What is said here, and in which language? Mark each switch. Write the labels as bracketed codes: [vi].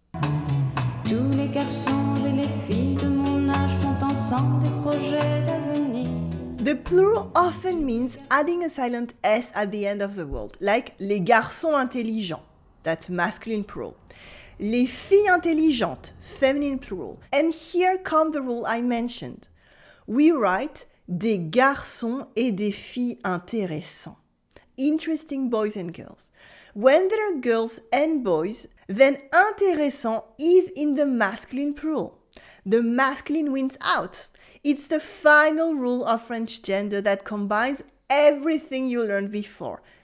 [fr] Tous les garçons et les filles de mon âge font ensemble des projets d'avenir. [en] The plural often means adding a silent S at the end of the word, like [fr] les garçons intelligents, [en] that's masculine plural. [fr] Les filles intelligentes, [en] feminine plural. And here comes the rule I mentioned. We write [fr] des garçons et des filles intéressants. [en] Interesting boys and girls. When there are girls and boys, then intéressant is in the masculine plural. The masculine wins out. It's the final rule of French gender that combines everything you learned before.